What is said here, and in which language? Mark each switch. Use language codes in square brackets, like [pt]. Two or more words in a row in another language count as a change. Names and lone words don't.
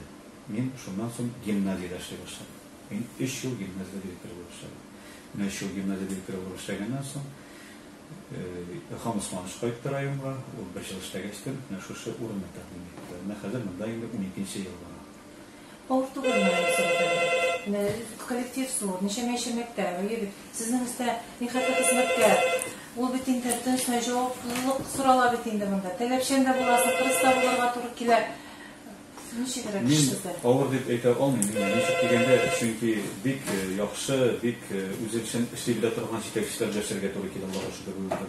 [uz] Men shundan so'ng gimnaziyada ishlay boshladim. Men 3 yil gimnaziyada direktor bo'lib ishladim. Mana shu gimnaziyada direktor bo'lib ishlagandan so'ng Ilhom Usmonov qaytdi rayonga, u 1 yil ishlagachdim. Mana shu o'rinni taqdim etdi. Mana hozir bunda endi 12-yil bor. Portugaliyani so'radim. [tt] коллектив зор, ниче мәктәп, сезнең үстә нихәтле хезмәткә, ул бит инде тынычлык, җаваплылык сорала бит инде монда. Таләпчән дә буласың, кырыста булырга туры килә. Ничегрәк эшләсә? Авыр дип әйтә алмыйм. Ничек дигәндә, чөнки бик яхшы, бик үзе өчен эшли белә торган җитәкчеләр яшәргә туры килә Аллаһка шөкер булганда.